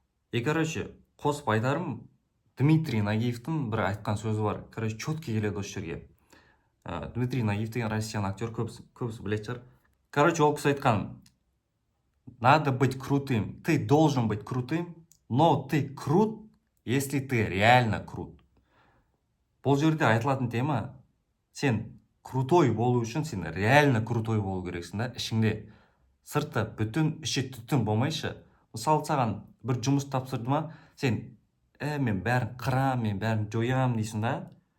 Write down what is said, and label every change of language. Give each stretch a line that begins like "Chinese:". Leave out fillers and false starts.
Kazakh: И короче, қосып айтарым, Дмитрий Нагиевтің бір айтқан сөзі бар. Короче, четкий келеді осы жерге. Дмитрий Нагиев деген россиян актер, көбісі білетін шығар. Короче, ол кісі айтқан:
Russian: надо быть крутым. Ты должен быть крутым, но ты крут, если ты реально крут.
Kazakh: Бұл жерде айтылатын тема, сен крутой болу үшін сен реально крутой болу керексің да. Ішіңде сыртта бүтін, іші түтін болмайшы. Мысалы саған бір жұмыс тапсырды ма, сен мен бәрін қырам, мен бәрін жоям дейсің да.